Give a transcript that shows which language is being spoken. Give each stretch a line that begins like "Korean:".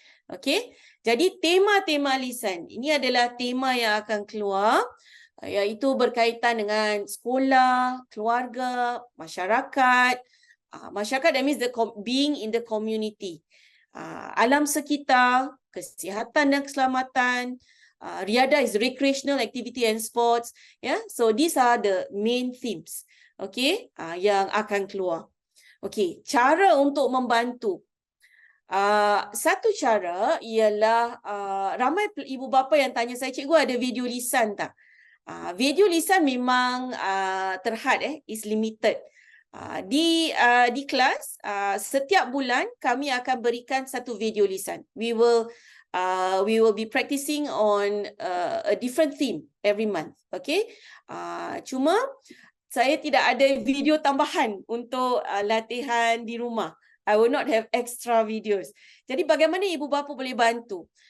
Malay: Okey, jadi tema-tema lisan ini adalah tema yang akan keluar, iaitu berkaitan dengan sekolah, keluarga, masyarakat. Masyarakat,
English: that means being in the community.
Malay: Alam sekitar, kesihatan dan keselamatan.
English: Riadah is recreational activity and sports. So these are the main themes, okay,
Malay: yang akan keluar. Okay, cara untuk membantu. Satu cara ialah ramai ibu bapa yang tanya saya, cikgu ada video lisan tak? Video lisan memang terhad,
English: is limited.
Malay: Di kelas setiap bulan kami akan berikan satu video lisan.
English: We will be practicing on a different theme every month.
Malay: Okay, cuma saya tidak ada video tambahan untuk latihan di rumah.
English: I will not have extra videos.
Malay: Jadi bagaimana ibu bapa boleh bantu?